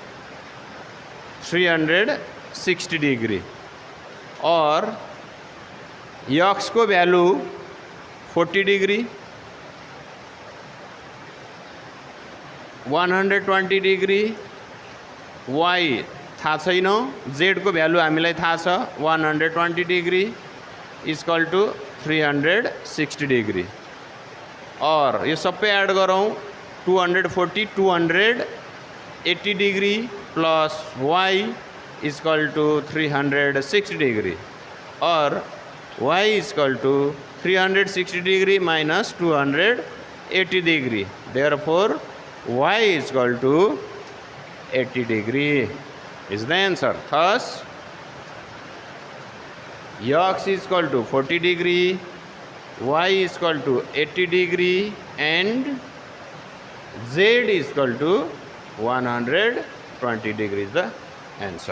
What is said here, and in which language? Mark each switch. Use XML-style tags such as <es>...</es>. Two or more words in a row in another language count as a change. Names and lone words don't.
<ne>360 डिग्री और x को वैल्यू 40 डिग्री, 120 डिग्री, y थाहा छैन, z को भ्यालु हामीलाई थाहा छ</ne> <en>120 degree equal to 360 degree</en> <ne>और यो सबै ऐड गरौँ 240</ne> <en>280 degree plus y equal to 360 degree</en> <ne>और</ne> <en>y equal to 360 degree minus 280 degree. therefore y equal to 80 degree is the answer. Thus x is equal to 40 degree, y is equal to 80 degree and Z is equal to 120 degree is the answer.</en>